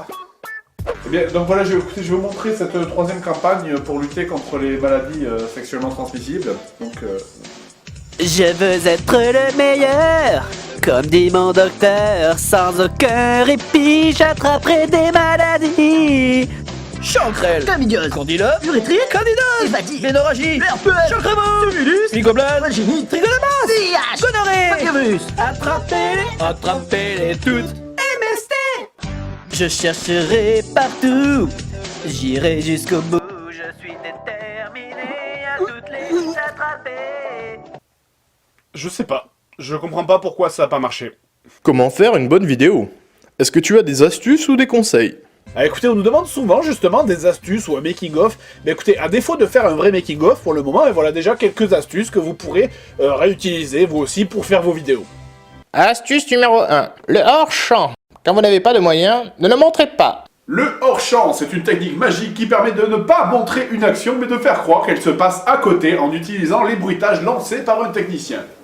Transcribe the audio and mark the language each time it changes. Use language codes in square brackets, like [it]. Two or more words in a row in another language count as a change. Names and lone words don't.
[fr] Eh bien, donc voilà, je vais vous montrer cette troisième campagne pour lutter contre les maladies sexuellement transmissibles. Donc, Je veux être le meilleur, comme dit mon docteur, sans aucun répit, j'attraperai des maladies. Chancrel, Camillose, Candila, Urétrite, Candidose, Hépatite, Ménorragie, Herpès, Chancrement, Syphilis, Mycoblasme, Vagini, Trichomonas, VIH, Gonorrhée, Papyrus, attrapez-les toutes, MST. Je chercherai partout, j'irai jusqu'au bout, je suis déterminé à toutes les attraper. je sais pas. Je comprends pas pourquoi ça a pas marché. Comment faire une bonne vidéo? Est-ce que tu as des astuces ou des conseils? Ah, écoutez, on nous demande souvent justement des astuces ou un making-of. Mais écoutez, à défaut de faire un vrai making-of pour le moment, et voilà déjà quelques astuces que vous pourrez réutiliser vous aussi pour faire vos vidéos. Astuce numéro 1. Le hors-champ. Quand vous n'avez pas de moyens, ne le montrez pas. Le hors-champ, c'est une technique magique qui permet de ne pas montrer une action mais de faire croire qu'elle se passe à côté en utilisant les bruitages lancés par un technicien.